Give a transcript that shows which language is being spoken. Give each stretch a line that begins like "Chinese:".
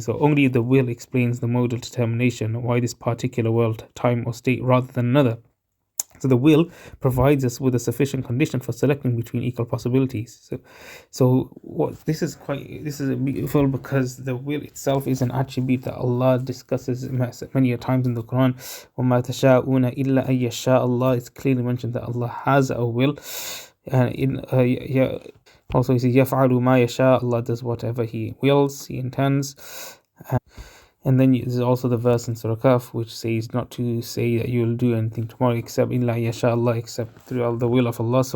English: So only the will explains the modal determination, why this particular world, time, or state rather than another. So the will provides us with a sufficient condition for selecting between equal possibilities. This is beautiful, because the will itself is an attribute that Allah discusses many times in the Quran.
Arabic: وَمَا تَشَاءُونَ إِلَّا أَن يَشَاءَ Allah.
English: It's clearly mentioned that Allah has a will, and also He says
Arabic: يَفْعَلُ مَا يَشَاءُ.
English: Allah does whatever He wills, He intends. And then there's also the verse in Surah Kahf which says not to say that you will do anything tomorrow except illa yasha Allah, except through the will of Allah.